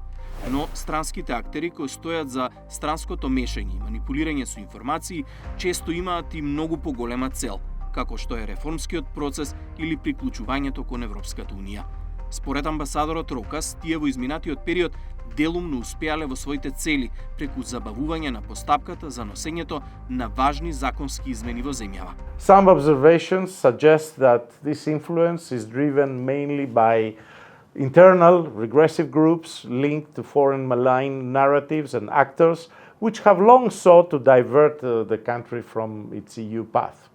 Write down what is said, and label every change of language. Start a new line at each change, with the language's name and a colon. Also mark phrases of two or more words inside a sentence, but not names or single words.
Macedonian: Но странските актери кои стојат за странското мешање и манипулирање со информации често имаат и многу поголема цел, како што е реформскиот процес или приклучувањето кон Европската унија. Според амбасадорот Рокас, тие во изминатиот период делумно успеале во своите цели преку забавување на постапката за носењето на важни законски измени во земјава.
English: Some observations suggest that this influence is driven mainly by internal regressive groups linked to foreign malign narratives and actors which have long sought to divert the country from its EU path.